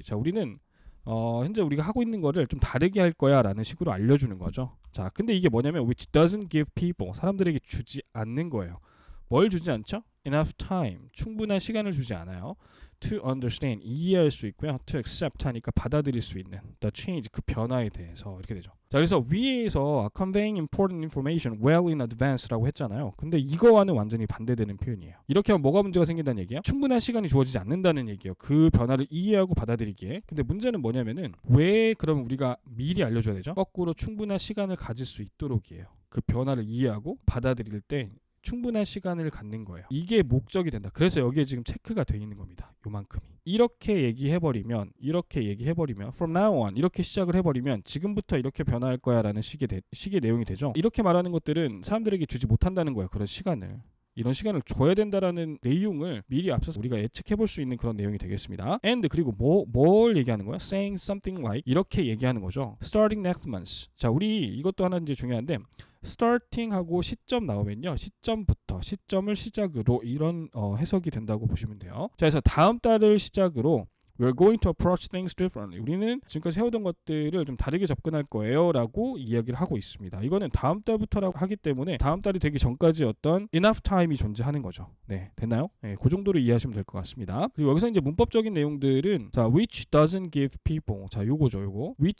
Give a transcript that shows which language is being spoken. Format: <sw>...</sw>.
<ko>자, 우리는 현재 우리가 하고 있는 거를 좀 다르게 할 거야 라는 식으로 알려주는 거죠. 자, 근데 이게 뭐냐면</ko> <en>which doesn't give people,</en> <ko>사람들에게 주지 않는 거예요. 뭘 주지 않죠?</ko> <en>enough time,</en> <ko>충분한 시간을 주지 않아요.</ko> <en>to understand,</en> <ko>이해할 수 있고요.</ko> <en>to accept</en> <ko>하니까 받아들일 수 있는</ko> <en>the change,</en> <ko>그 변화에 대해서 이렇게 되죠. 자, 그래서 위에서</ko> <en>conveying important information well in advance라고 했잖아요.</en> <ko>근데 이거와는 완전히 반대되는 표현이에요. 이렇게 하면 뭐가 문제가 생긴다는 얘기예요? 충분한 시간이 주어지지 않는다는 얘기예요. 그 변화를 이해하고 받아들이기에. 근데 문제는 뭐냐면은 왜 그럼 우리가 미리 알려줘야 되죠? 거꾸로 충분한 시간을 가질 수 있도록이에요. 그 변화를 이해하고 받아들일 때 충분한 시간을 갖는 거예요. 이게 목적이 된다. 그래서 여기에 지금 체크가 되어 있는 겁니다. 요만큼이. 이렇게 얘기해버리면</ko> <en>from now on</en> <ko>이렇게 시작을 해버리면 지금부터 이렇게 변화할 거야 라는 식의 내용이 되죠. 이렇게 말하는 것들은 사람들에게 주지 못한다는 거예요. 그런 시간을. 이런 시간을 줘야 된다라는 내용을 미리 앞서서 우리가 예측해 볼 수 있는 그런 내용이 되겠습니다. And 그리고 뭘 얘기하는 거야?</ko> <en>Saying something like</en> <ko>이렇게 얘기하는 거죠.</ko> <en>Starting next month.</en> <ko>자, 우리 이것도 하나 이제 중요한데 starting하고 시점 나오면요. 시점을 시작으로 이런 해석이 된다고 보시면 돼요. 자, 그래서 다음 달을 시작으로</ko> <en>We're going to approach things differently.</en> <ko>우리는 지금까지 해오던 것들을 좀 다르게 접근할 거예요 라고 이야기를 하고 있습니다. 이거는 다음 달부터라고 하기 때문에 다음 달이 되기 전까지 어떤 enough time이 존재하는 거죠. 네, 됐나요? 네, 그 정도로 이해하시면 될 것 같습니다. 그리고 여기서 이제 문법적인 내용들은 자,</ko> <en>which doesn't give people.</en> <ko>자, 요거죠, 요거.</ko>